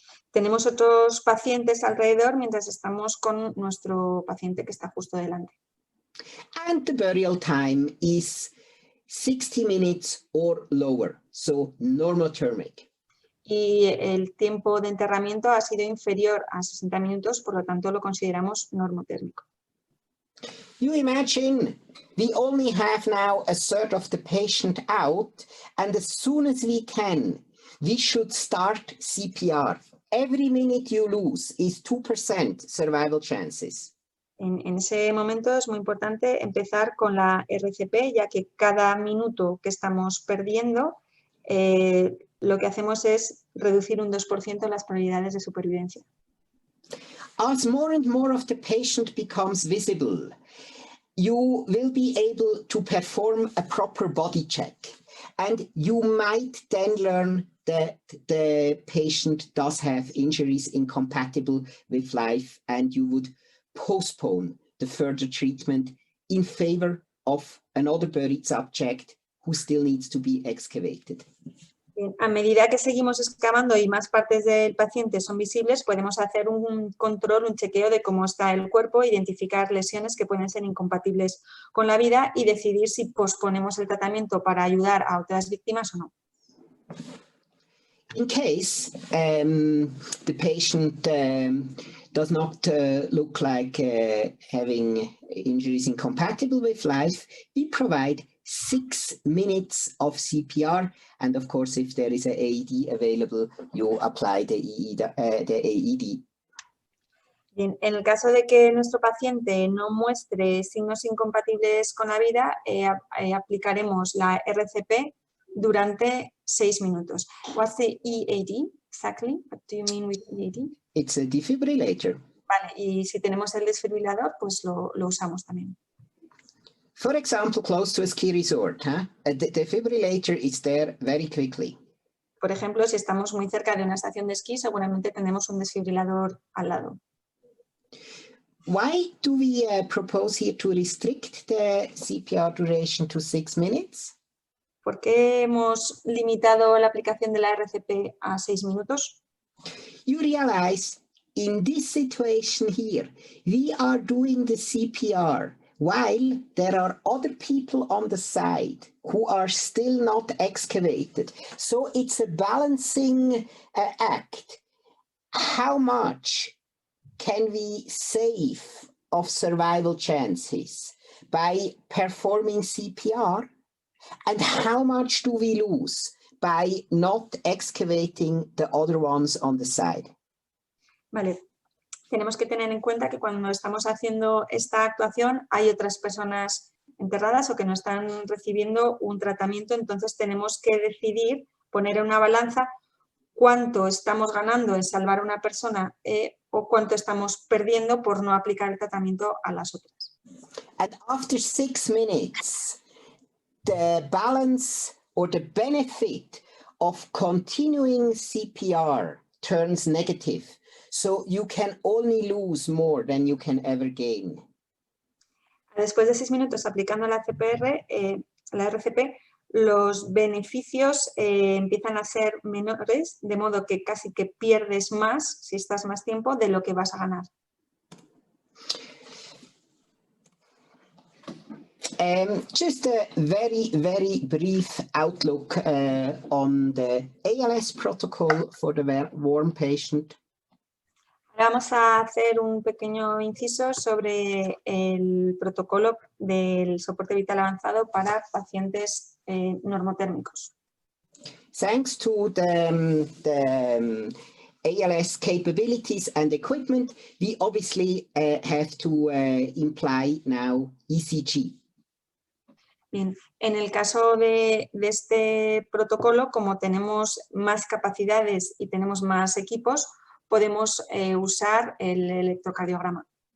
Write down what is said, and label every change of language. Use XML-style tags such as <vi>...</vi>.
<es>Tenemos otros pacientes alrededor mientras estamos con nuestro paciente que está justo delante.</es> <en>And the burial time is 60 minutes or lower, so normothermic.</en> <es>Y el tiempo de enterramiento ha sido inferior a 60 minutos, por lo tanto lo consideramos normotérmico.</es> <en>You imagine we only have now a third of the patient out, and as soon as we can, we should start CPR. Every minute you lose is 2% survival chances.</en> <es>En ese momento es muy importante empezar con la RCP, ya que cada minuto que estamos perdiendo, lo que hacemos es reducir un 2% las probabilidades de supervivencia.</es> <en>As more and more of the patient becomes visible, you will be able to perform a proper body check, and you might then learn that the patient does have injuries incompatible with life, and you would postpone the further treatment in favor of another buried subject who still needs to be excavated.</en> <es>Bien, a medida que seguimos excavando y más partes del paciente son visibles, podemos hacer un control, un chequeo de cómo está el cuerpo, identificar lesiones que pueden ser incompatibles con la vida y decidir si posponemos el tratamiento para ayudar a otras víctimas o no.</es> <en>In case the patient does not look like having injuries incompatible with life, we provide 6 minutes of CPR, and of course, if there is an AED available, you apply the AED.</en> <es>Bien, en el caso de que nuestro paciente no muestre signos incompatibles con la vida, aplicaremos la RCP durante 6 minutos.</es> <en>What's the EAD exactly? What do you mean with EAD? It's a defibrillator.</en> <es>Vale, y si tenemos el desfibrilador, pues lo usamos también.</es> <en>For example, close to a ski resort, the defibrillator is there very quickly.</en> <es>Por ejemplo, si estamos muy cerca de una estación de esquí, seguramente tenemos un desfibrilador al lado.</es> <en>Why do we propose here to restrict the CPR duration to 6 minutes?</en> <es>¿Por qué hemos limitado la aplicación de la RCP a 6 minutos?</es> <en>You realize in this situation here, we are doing the CPR while there are other people on the side who are still not excavated. So it's a balancing act. How much can we save of survival chances by performing CPR? And how much do we lose by not excavating the other ones on the side?</en> <es>Vale. Tenemos que tener en cuenta que cuando estamos haciendo esta actuación hay otras personas enterradas o que no están recibiendo un tratamiento, entonces tenemos que decidir, poner en una balanza cuánto estamos ganando en salvar a una persona o cuánto estamos perdiendo por no aplicar el tratamiento a las otras.</es> <en>And after 6 minutes, the balance or the benefit of continuing CPR turns negative. So you can only lose more than you can ever gain.</en> <es>Después de 6 minutos aplicando la CPR, la RCP, los beneficios empiezan a ser menores, de modo que casi que pierdes más, si estás más tiempo, de lo que vas a ganar.</es> <en>Just a very, very brief outlook on the ALS protocol for the warm patient.</en> <es>Ahora vamos a hacer un pequeño inciso sobre el protocolo del soporte vital avanzado para pacientes normotérmicos.</es> <en>Thanks to the ALS capabilities and equipment, we obviously have to imply now ECG.</en> <es>Bien, en el caso de este protocolo, como tenemos más capacidades y tenemos más equipos, podemos usar el electrocardiograma.</es>